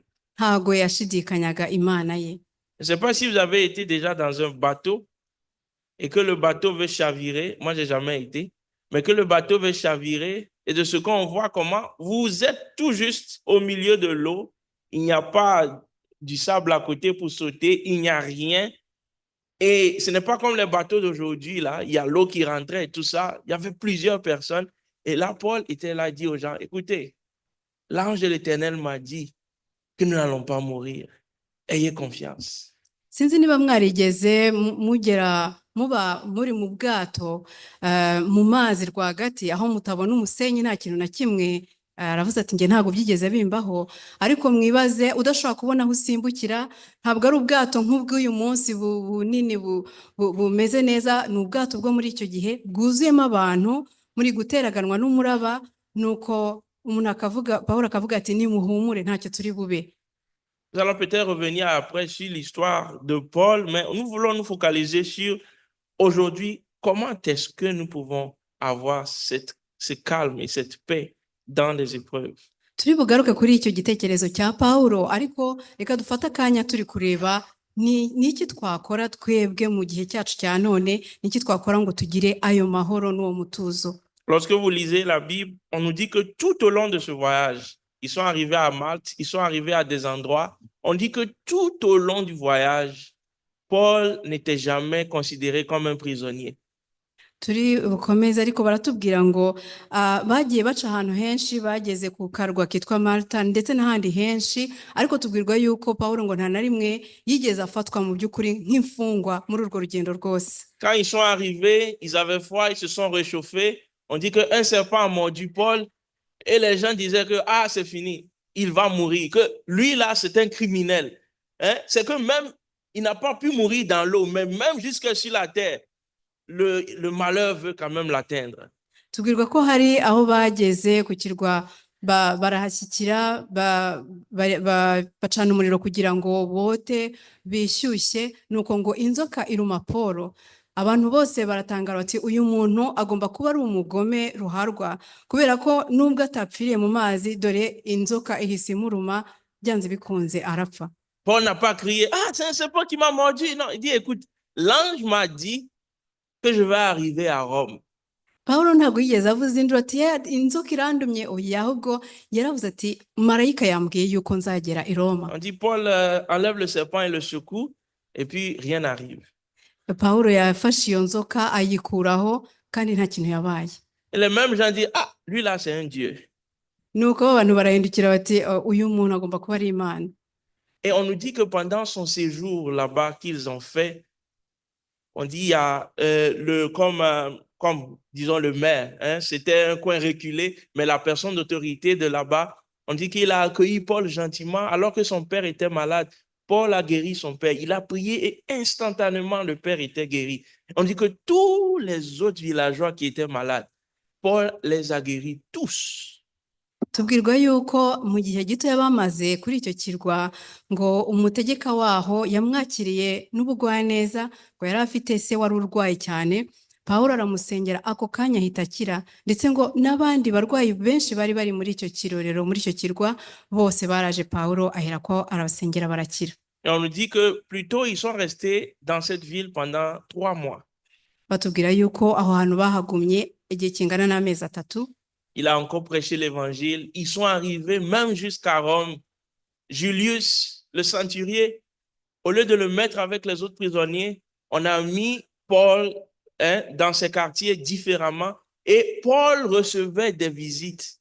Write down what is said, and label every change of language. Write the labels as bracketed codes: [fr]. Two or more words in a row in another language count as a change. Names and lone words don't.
[rw] Ntago yashidikanyaga Imana ye. [fr] Je ne sais pas si vous avez été déjà dans un bateau et que le bateau veut chavirer. Moi, je n'ai jamais été. Mais que le bateau veut chavirer et de ce qu'on voit comment vous êtes tout juste au milieu de l'eau. Il n'y a pas du sable à côté pour sauter. Il n'y a rien. Et ce n'est pas comme les bateaux d'aujourd'hui, là. Il y a l'eau qui rentrait et tout ça. Il y avait plusieurs personnes. Et là, Paul était là, il dit aux gens, écoutez, l'ange de l'Éternel m'a dit que nous n'allons pas mourir. Ayez confiance. [rw] Sinzi niba mwarigeze muba muri mu bwato mu mazi rwagati aho mutabona umusenyi nta kintu na kimwe, aravuze ati nge ntabwo byigeze bimbaho, ariko mwibaze udashobora kubona aho usimbukira, ntabwo ari ubwato nk'ubw'uyu munsi bunini bumeze neza, ni ubwato bwo muri icyo gihe bwuzuyemo abantu muri guteraganwa n'umuraba, nuko umuntu akavuga, Pawulo akavuga ati nimuhumure ntacyo turi bube. [fr] Nous allons peut-être revenir après sur l'histoire de Paul, mais nous voulons nous focaliser sur aujourd'hui, comment est-ce que nous pouvons avoir ce calme et cette paix dans les épreuves. [rw] Turi bugaruke kuri icyo gitekerezo cya Pawulo, ariko reka dufate akanya turi kureba n'iki twakora twebwe mu gihe cyacu cya none, n'iki twakora ngo tugire ayo mahoro n'uwo mutuzo. [fr] Lorsque vous lisez la Bible, on nous dit que tout au long de ce voyage, ils sont arrivés à Malte, ils sont arrivés à des endroits. On dit que tout au long du voyage, Paul n'était jamais considéré comme un prisonnier. [rw] Turi bukomeze ariko baratubwira ngo bagiye baca ahantu henshi, bageze ku karwa kitwa Malta ndetse n'ahandi henshi, ariko tubwirwa yuko Pawulo ngo nta na rimwe yigeze afatwa mu by'ukuri nk'imfungwa muri urwo rugendo rwose. [fr] Quand ils sont arrivés, ils avaient froid, ils se sont réchauffés. On dit qu'un serpent a mordu Paul et les gens disaient que c'est fini, il va mourir, que lui là c'est un criminel. Hein? C'est que même, il n'a pas pu mourir dans l'eau, mais même jusque sur la terre, le malheur veut quand même l'atteindre. [rw] Tubwirwa ko hari aho bageze ku kirwa barahashyikira, bacana umuriro kugira ngo bote bishyushye, nuko ngo inzoka iruma Pawulo. Abantu bose baratangara bati uyu muntu agomba kuba ari umugome ruharwa, kubera ko nubwo atapfiriye mu mazi, dore inzoka ihise imuruma, byanze bikunze arapfa. [fr] Paul n'a pas crié, c'est un serpent qui m'a mordu. Non, il dit, écoute, l'ange m'a dit que je vais arriver à Rome. [rw] Pawulo ntabwo yigeze avuze induru ati inzoka irandumye, oya, ahubwo yaravuze ati marayika yambwiye yuko nzagera i Roma. [fr] On dit Paul enlève le serpent et le secoue et puis rien n'arrive. [rw] Pawulo yafashe iyo nzoka ayikuraho kandi nta kintu yabaye. [fr] Et les mêmes gens disent lui là c'est un dieu. [rw] nuko abantu barahindukira bati uyu muntu agomba kuba ari Imana. [fr] Et on nous dit que pendant son séjour là-bas qu'ils ont fait, on dit il y a comme disons le maire, hein, c'était un coin reculé, mais la personne d'autorité de là-bas, on dit qu'il a accueilli Paul gentiment alors que son père était malade. Paul a guéri son père. Il a prié et instantanément le père était guéri. On dit que tous les autres villageois qui étaient malades, Paul les a guéris tous. [rw] Tubwirwa yuko mu gihe gito bamaze kuri icyo kirwa ngo umutegeka waho yamwakiriye n'ubugwaneza, ngo yari afite se wari urwaye cyane. Pawulo aramusengera, ako kanya ahita akira, ndetse ngo n'abandi barwayi benshi bari bari muri icyo kirorero, muri icyo kirwa, bose baraje Pawulo aherako arabasengera barakira. [fr] Et on nous dit que plutôt ils sont restés dans cette ville pendant 3 mois. [rw] Batubwira yuko aho hantu bahagumye igihe kingana n'amezi 3. [fr] Il a encore prêché l'évangile. Ils sont arrivés même jusqu'à Rome. Julius, le centurier, au lieu de le mettre avec les autres prisonniers, on a mis Paul dans ses quartiers différemment et Paul recevait des visites.